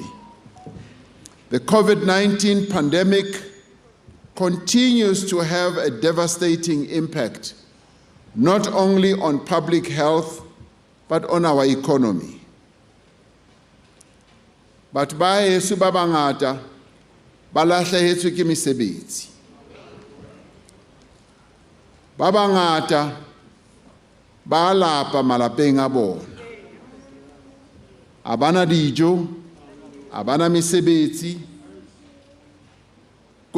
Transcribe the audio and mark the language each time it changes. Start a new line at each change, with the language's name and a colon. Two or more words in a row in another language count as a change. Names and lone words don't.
English: The COVID-19 pandemic continues to have a devastating impact, not only on public health, but on our economy.
Southern Sotho: But ba heso ba bangata ba lahlehetswe ke mesebetsi. Ba bangata ba lapa malapeng a bona. Abana dijo, abana mesebetsi.